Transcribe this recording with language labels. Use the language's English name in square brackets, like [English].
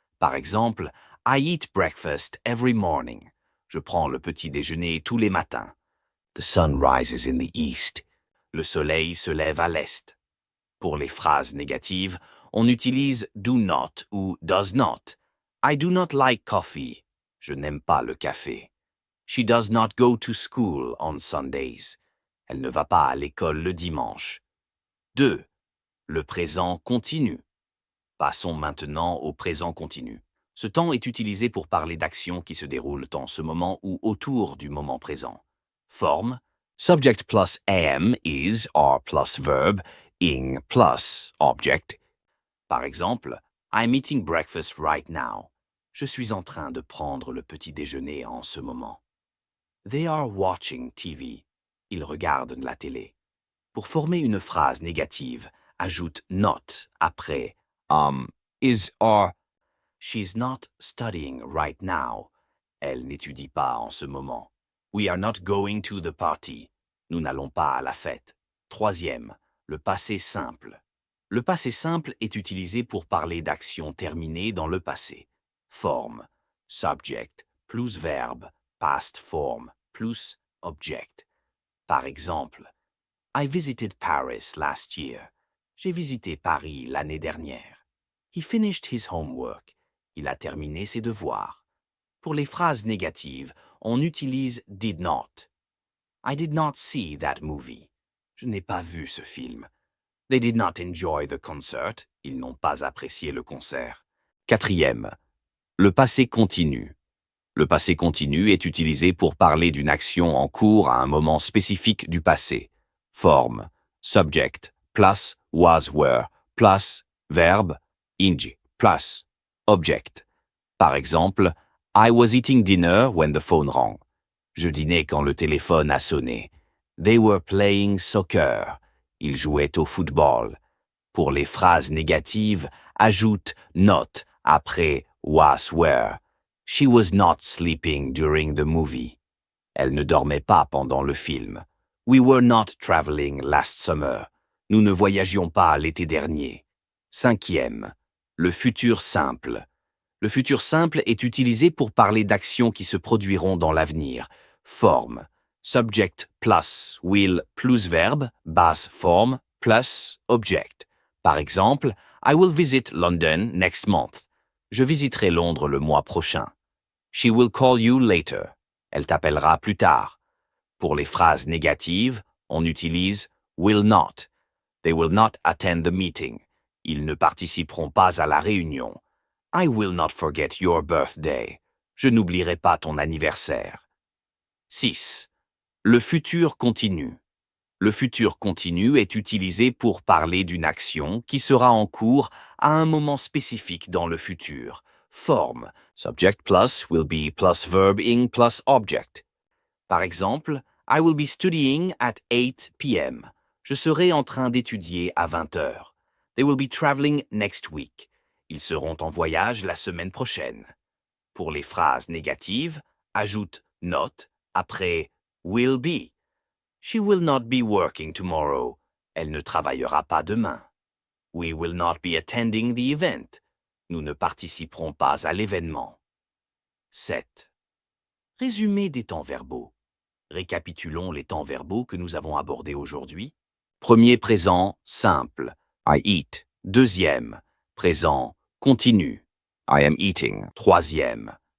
[French] Par exemple, [English] I eat breakfast every morning. [French] Je prends le petit déjeuner tous les matins. [English] The sun rises in the east. [French] Le soleil se lève à l'est. Pour les phrases négatives, on utilise do not ou does not. [English] I do not like coffee. [French] Je n'aime pas le café. [English] She does not go to school on Sundays. [French] Elle ne va pas à l'école le dimanche. 2. Le présent continu. Passons maintenant au présent continu. Ce temps est utilisé pour parler d'actions qui se déroulent en ce moment ou autour du moment présent. [English] Forme. Subject plus am, is, are plus verb, ing plus object. [French] Par exemple, [English] I'm eating breakfast right now. [French] Je suis en train de prendre le petit déjeuner en ce moment. [English] They are watching TV. [French] Ils regardent la télé. Pour former une phrase négative, ajoute not après is, are. [English] She's not studying right now. [French] Elle n'étudie pas en ce moment. [English] We are not going to the party. [French] Nous n'allons pas à la fête. 3e, le passé simple. Le passé simple est utilisé pour parler d'actions terminées dans le passé. [English] Forme. Subject plus verbe, past form plus object. [French] Par exemple, [English] I visited Paris last year. [French] J'ai visité Paris l'année dernière. [English] He finished his homework. [French] Il a terminé ses devoirs. Pour les phrases négatives, on utilise did not. [English] I did not see that movie. [French] Je n'ai pas vu ce film. [English] They did not enjoy the concert. [French] Ils n'ont pas apprécié le concert. 4e, le passé continu. Le passé continu est utilisé pour parler d'une action en cours à un moment spécifique du passé. Forme. [English] Subject plus was were plus verbe ing plus object. [French] Par exemple, [English] I was eating dinner when the phone rang. [French] Je dînais quand le téléphone a sonné. [English] They were playing soccer. [French] Ils jouaient au football. Pour les phrases négatives, ajoute not après was were. [English] She was not sleeping during the movie. [French] Elle ne dormait pas pendant le film. [English] We were not traveling last summer. [French] Nous ne voyagions pas l'été dernier. 5e, le futur simple. Le futur simple est utilisé pour parler d'actions qui se produiront dans l'avenir. [English] Forme. Subject plus will plus verbe, base forme, plus object. [French] Par exemple, [English] I will visit London next month. [French] Je visiterai Londres le mois prochain. [English] She will call you later. [French] Elle t'appellera plus tard. Pour les phrases négatives, on utilise will not. [English] They will not attend the meeting. [French] Ils ne participeront pas à la réunion. [English] I will not forget your birthday. [French] Je n'oublierai pas ton anniversaire. 6. Le futur continu. Le futur continu est utilisé pour parler d'une action qui sera en cours à un moment spécifique dans le futur. [English] Forme. Subject plus will be plus verb ing plus object. [French] Par exemple, [English] I will be studying at 8 p.m. [French] Je serai en train d'étudier à 20 heures. [English] They will be traveling next week. [French] Ils seront en voyage la semaine prochaine. Pour les phrases négatives, ajoute not après will be. [English] She will not be working tomorrow. [French] Elle ne travaillera pas demain. [English] We will not be attending the event. [French] Nous ne participerons pas à l'événement. 7. Résumé des temps verbaux. Récapitulons les temps verbaux que nous avons abordés aujourd'hui. Premier présent, simple. [English] I eat. [French] Deuxième, présent, continu. [English] I am eating. [French] Troisième,